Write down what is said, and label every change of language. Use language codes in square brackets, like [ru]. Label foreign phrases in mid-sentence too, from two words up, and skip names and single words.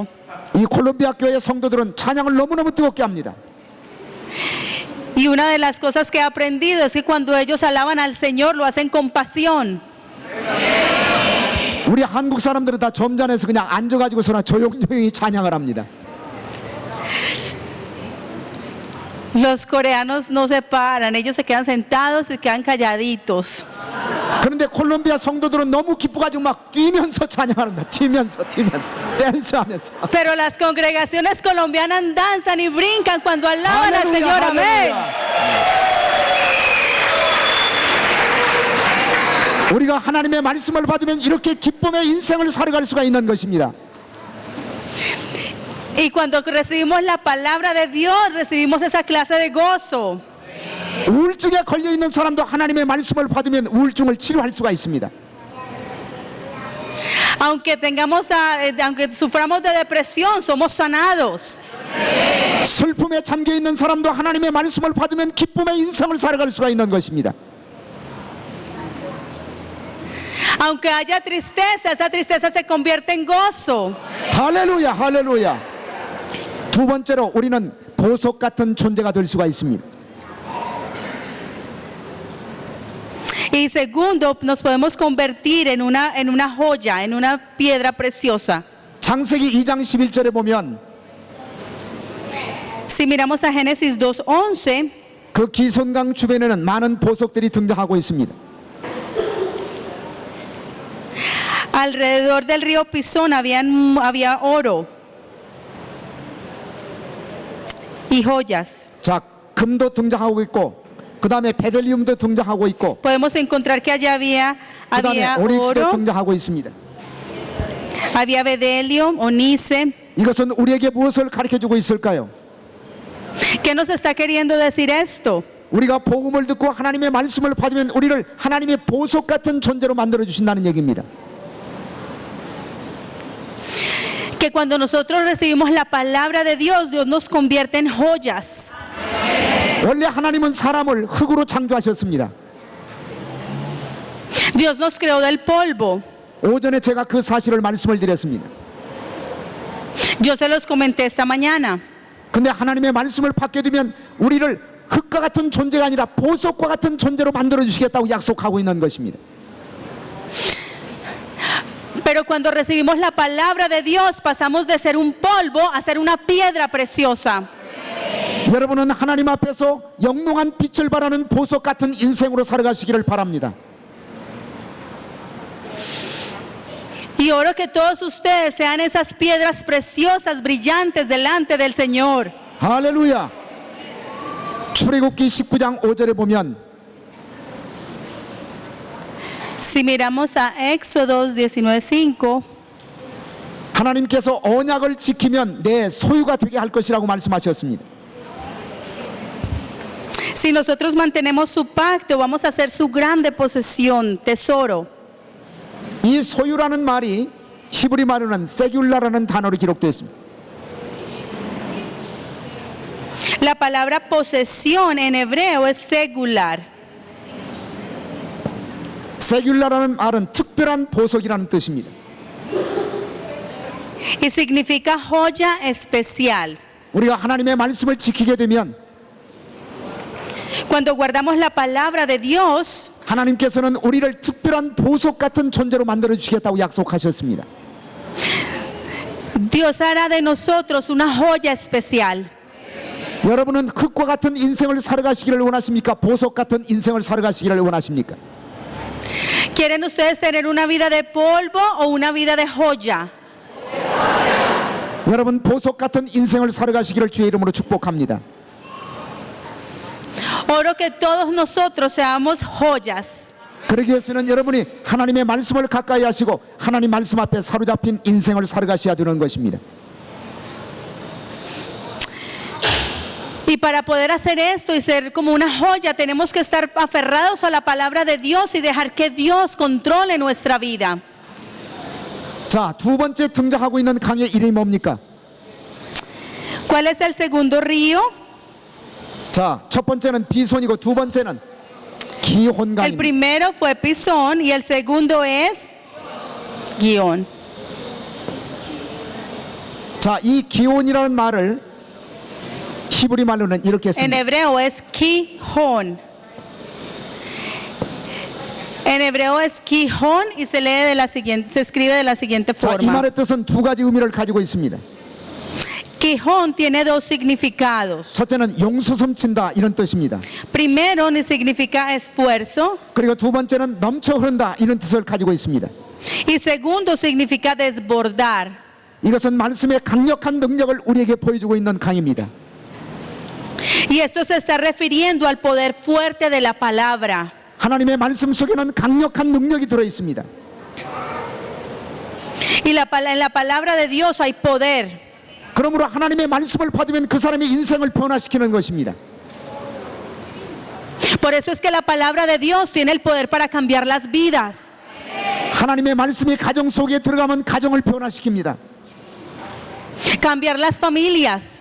[ko] 이 콜롬비아 교회 성도들은 찬양을 너무너무 뜨겁게 합니다. [es] Y una de las cosas que he aprendido es que cuando ellos alaban al Señor lo hacen con pasión. [ko] 우리 한국 사람들은 다 점잖아서 그냥 앉아가지고서나 조용조용히 찬양을 합니다. [es] Los coreanos no se paran, ellos se quedan sentados y quedan calladitos. [ko] 그런데 콜롬비아 성도들은 너무 기뻐가지고 막 뛰면서 찬양합니다. 뛰면서 댄스하면서. [es] Pero las congregaciones colombianas danzan y brincan cuando alaban al Señor. Amén. [ko] 우리가 하나님의 말씀을 받으면 이렇게 기쁨의 인생을 살아갈 수가 있는 것입니다. [es] Y cuando recibimos la palabra de Dios, recibimos esa clase de gozo. [ko] 우울증에 걸려 있는 사람도 하나님의 말씀을 받으면 우울증을 치료할 수가 있습니다. [es] Aunque suframos de depresión, somos sanados. [ko] 슬픔에 잠겨 있는 사람도 하나님의 말씀을 받으면 기쁨의 인생을 살아갈 수가 있는 것입니다. [es] Aunque haya tristeza, esa tristeza se convierte en gozo. [ko] 할렐루야, 할렐루야. 두 번째로 우리는 보석 같은 존재가 될 수가 있습니다. [es] Y segundo, nos podemos convertir en una joya, en una piedra preciosa. [ko] 창세기 2장 11절에 보면 [es] Si miramos a Génesis 2:11, [ko] 그 기손강 주변에는 많은 보석들이 등장하고 있습니다. [es] alrededor del río Pisón había oro y joyas. [ko] 자, 금도 등장하고 있고 그 다음에 베델리움도 등장하고 있고 [es] Podemos encontrar que allá [ko] 그 다음에 [es] había [ko] 오닉스도 [es] oro, [ko] 등장하고 있습니다. [es] había bedelio, onice. [ko] 이것은 우리에게 무엇을 가르쳐주고 있을까요? [es] ¿Qué nos está queriendo decir esto? [ko] 우리가 복음을 듣고 하나님의 말씀을 받으면 우리를 하나님의 보석 같은 존재로 만들어 주신다는 얘기입니다. [es] Que cuando nosotros recibimos la palabra de Dios, Dios nos convierte en joyas. [ko] 원래 하나님은 사람을 흙으로 창조하셨습니다. [es] Dios nos creó del polvo. [ko] 오전에 제가 그 사실을 말씀을 드렸습니다. [es] Yo se los comenté esta mañana. [ko] 근데 하나님의 말씀을 받게 되면 우리를 흙과 같은 존재가 아니라 보석과 같은 존재로 만들어 주시겠다고 약속하고 있는 것입니다. [es] Pero cuando recibimos la palabra de Dios, pasamos de ser un polvo a ser una piedra preciosa. [ko] 여러분은 하나님 앞에서 영롱한 빛을 발하는 보석 같은 인생으로 살아가시기를 바랍니다. [es] Y oro que todos ustedes sean esas piedras preciosas, brillantes delante del Señor. [ko] 할렐루야. 출애굽기 19장 5절에 보면 [es] Si miramos a Éxodo 19:5, [ko] 하나님께서 언약을 지키면 내 소유가 되게 할 것이라고 말씀하셨습니다. [es] si nosotros mantenemos su pacto, vamos a ser su grande posesión, tesoro. [ko] 이 소유라는 말이 히브리 말로는 세귤라라는 단어로 기록되어 있습니다. [es] La palabra posesión en hebreo es secular. [ko] 세귤라라는 말은 특별한 보석이라는 뜻입니다. [es] Y significa joya especial. [ko] 우리가 하나님의 말씀을 지키게 되면 [es] Cuando guardamos la palabra de Dios, [ko] 하나님께서는 우리를 특별한 보석 같은 존재로 만들어 주시겠다고 약속하셨습니다. [es] Dios hará de nosotros una joya especial. [ko] 여러분은 흙과 같은 인생을 살아가시기를 원하십니까? 보석 같은 인생을 살아가시기를 원하십니까? [es] ¿Quieren ustedes tener una vida de polvo o una vida de joya? [ko] 여러분 보석 같은 인생을 살아가시기를 주의 이름으로 축복합니다. [es] Oro que todos nosotros seamos joyas. [ko] 그러기 위해서는 여러분이 하나님의 말씀을 가까이 하시고 하나님 말씀 앞에 사로잡힌 인생을 살아가셔야 되는 것입니다. [es] Y para poder hacer esto y ser como una joya, tenemos que estar aferrados a la palabra de Dios y dejar que Dios controle nuestra vida. [ko] 자, 두 번째 등장하고 있는 강의 이름이 뭡니까? [es] ¿Cuál es el segundo río? [ko] 자, 첫 번째는 비손이고 두 번째는 [es] El [ko] 기혼강입니다. [es] primero fue Pisón y el segundo es Guión. [ko] 자, 이 기혼이라는 말을 히브리 말로는 이렇게 [es] En [ko] 씁니다. [es] hebreo es Gijón. En hebreo es Gijón y se escribe de la siguiente [ko] 자, 이 [es] forma. [ko] 말의 뜻은 두 가지 의미를 가지고 있습니다. [es] Gijón tiene dos significados. [ko] 첫째는 용수 섬친다 이런 뜻입니다. [es] Primero significa esfuerzo [ko] 그리고 두 번째는 넘쳐 흐른다 이런 뜻을 가지고 있습니다. [es] y segundo significa desbordar. [ko] 이것은 말씀의 강력한 능력을 우리에게 보여주고 있는 강의입니다. [es] Y esto se está refiriendo al poder fuerte de la palabra. [ko] 하나님의 말씀 속에는 강력한 능력이 들어 있습니다. [es] Y en la palabra de Dios hay poder. [ko] 그러므로 하나님의 말씀을 받으면 그 사람의 인생을 변화시키는 것입니다. [es] Por eso es que la palabra de Dios tiene el poder para cambiar las vidas. [ko] 하나님의 말씀이 가정 속에 들어가면 가정을 변화시킵니다. [es] Cambiar las familias.